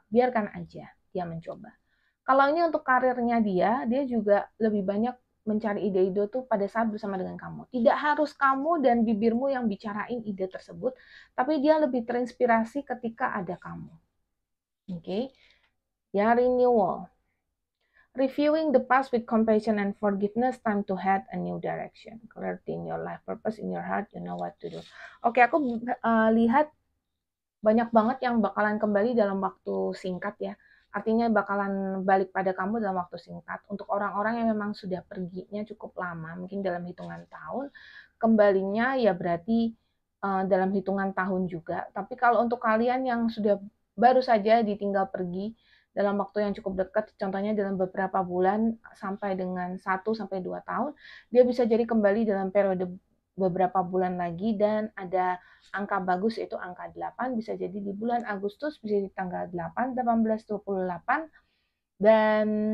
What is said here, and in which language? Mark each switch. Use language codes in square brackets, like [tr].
[id] Biarkan aja dia mencoba. Kalau ini untuk karirnya dia juga lebih banyak mencari ide-ide tuh pada saat bersama dengan kamu. Tidak harus kamu dan bibirmu yang bicarain ide tersebut, tapi dia lebih terinspirasi ketika ada kamu. Oke. Ya, renewal. [en] Reviewing the past with compassion and forgiveness, time to head a new direction. Clarity in your life, purpose in your heart, you know what to do. [id] Oke, aku lihat banyak banget yang bakalan kembali dalam waktu singkat ya. Artinya bakalan balik pada kamu dalam waktu singkat. Untuk orang-orang yang memang sudah perginya cukup lama, mungkin dalam hitungan tahun, kembalinya ya berarti dalam hitungan tahun juga. Tapi kalau untuk kalian yang sudah baru saja ditinggal pergi dalam waktu yang cukup dekat, contohnya dalam beberapa bulan sampai dengan 1-2 tahun, dia bisa jadi kembali dalam periode beberapa bulan lagi, dan ada angka bagus yaitu angka 8, bisa jadi di bulan Agustus, bisa di tanggal 8, 18, 28, dan